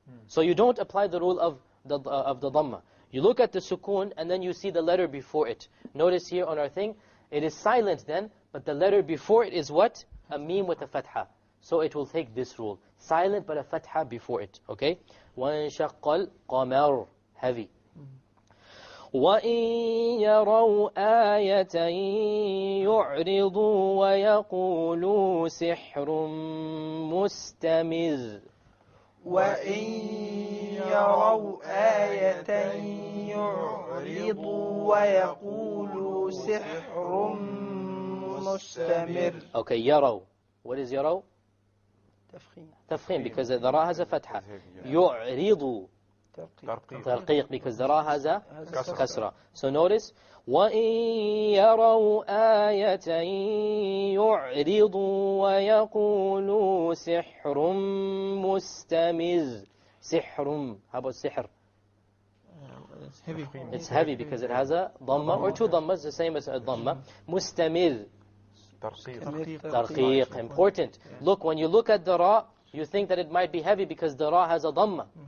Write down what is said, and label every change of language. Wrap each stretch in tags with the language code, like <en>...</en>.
<en>So you don't apply the rule of the dhamma. You look at the sukun and then you see the letter before it. Notice here on our thing, it is silent then, but the letter before it is what? A meme with a fatha. So it will take this rule. Silent but a fatha before it, okay?</en> <ar>وَانشَقَّ الْقَمَرُ,</ar> <en>heavy.</en> <ar>وَإِن يَرَوْا آيَةً يُعْرِضُوا وَيَقُولُوا سِحْرٌ مُسْتَمِرٌ. وَإِن يَرَوْا آيَةً يُعْرِضُوا وَيَقُولُوا سِحْرٌ مُسْتَمِرٌ.</ar> <en>Okay, يَرَوْا. What is يَرَوْا?</en> <ar>تفخيم.</ar> <en>Tafkhim, because the ra has a fatha.</en> <ar>يُعْرِضُوا.</ar> <en>Tartīl, because the ra has a kasra. So notice,</en> <ar>وَإِن يَرَوْا آيَةً يُعْرِضُوا وَيَقُولُوا سِحْرٌ مُسْتَمِرٌ. سِحْرٌ,</ar> <en>how about sihr? It's heavy. It's heavy because it has a dhamma or two dhammas, the same as a dhamma. Mustamir. Tartīl, important. Look, when you look at the ra, you think that it might be heavy because the ra has a dhamma.</en>